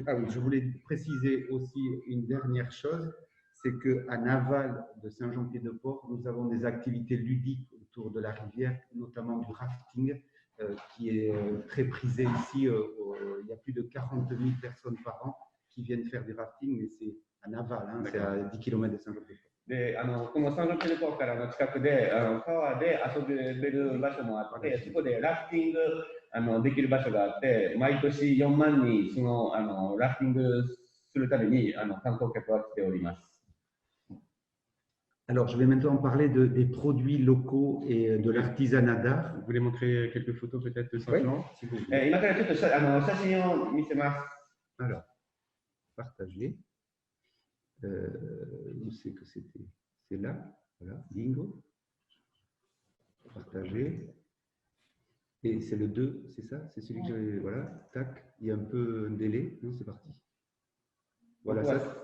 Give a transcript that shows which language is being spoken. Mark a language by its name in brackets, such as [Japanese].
[French] Ah oui, je voulais préciser aussi une dernière chose, c'est qu'à Naval de Saint-Jean-Pied-de-Port, nous avons des activités ludiques autour de la rivière, notamment du rafting, qui est très prisé ici. Il y a plus de 40 000 personnes par an qui viennent faire du rafting, mais c'est à Naval, hein, c'est à 10 km de Saint-Jean-Pied-de-Port. [Japanese] で、このサンジョンペデポーからの近くで川で遊べる場所もあって、そこでラフティングできる場所があって、毎年4万人そのラフティングするために観光客が来ております。 [French] Alors, je vais maintenant parler des produits locaux et de l'artisanat d'art. Vous voulez montrer quelques photos peut-être de Saint-Jean? [Japanese] 今からちょっと写真を見せます。 [French] Alors, partager. Où c'est que c'était? C'est là. Voilà, bingo. Partager. Et c'est le 2, c'est ça? C'est celui que j'avais. Voilà, tac. Il y a un peu un délai. Non, c'est parti. Voilà, ça,